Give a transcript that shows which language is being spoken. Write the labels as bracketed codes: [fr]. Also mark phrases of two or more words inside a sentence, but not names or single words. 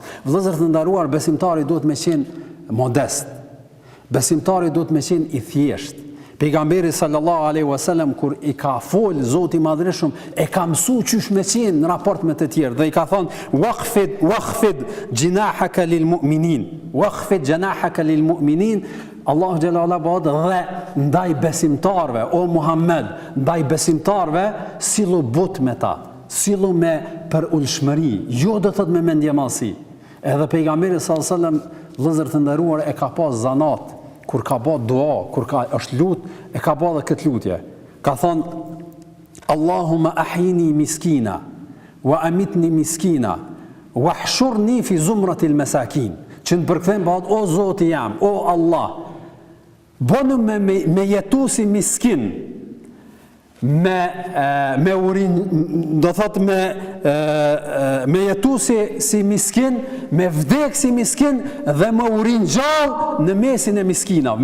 [sq] Vëllezër të nderuar, besimtari duhet me qenë modest. Besimtari duhet me qenë i thjesht. Pejgamberi [ar] صلى الله عليه وسلم [sq] kur i ka fol Zoti i Madhreshëm e ka mësuar çysh me qenë në raport me të tjerë dhe i ka thonë [ar] واخفض جناحك للمؤمنين. واخفض جناحك للمؤمنين. الله جل علا [sq] dhe ndaj besimtarve, o Muhammed, ndaj besimtarve sillu but me ta, sillu me për ulshmëri, jo do thot me mendjemallsi. Edhe pejgamberi [ar] صلى الله عليه وسلم, [sq] vëllezër të nderuar, e ka pas zanat kur ka bë dua, kur ka është lut, e ka bë edhe këtë lutje. Ka thonë [ar] اللهم أحيني مسكينا وأمتني مسكينا واحشرني في زمرة المساكين. [sq] Që në përkthem bëhet o Zoti jam, o Allah, bënu me jetu si miskin, me urin, do thot me jetu si miskin, me vdek si miskin dhe me urin gjallë në mesin e miskinav.